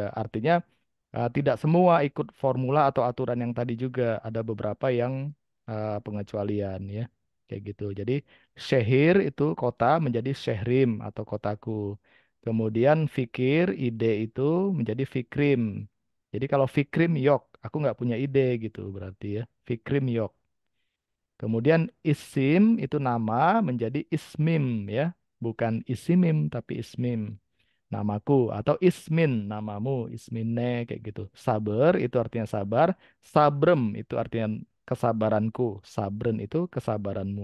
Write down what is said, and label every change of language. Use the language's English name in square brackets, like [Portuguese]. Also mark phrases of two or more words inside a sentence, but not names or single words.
[Indonesian] Artinya tidak semua ikut formula atau aturan yang tadi juga. Ada beberapa yang pengecualian ya. Kayak gitu. Jadi syehir itu kota menjadi syehrim atau kotaku. Kemudian fikir, ide itu menjadi fikrim. Jadi kalau [Turkish] fikrim yok, [Indonesian] aku nggak punya ide gitu berarti ya. [Turkish] Fikrim yok. [Indonesian] Kemudian isim itu nama menjadi ismim ya. Bukan isimim tapi ismim namaku atau ismin namamu isminne kayak gitu. Sabar itu artinya sabar, sabrem itu artinya kesabaranku, sabren itu kesabaranmu.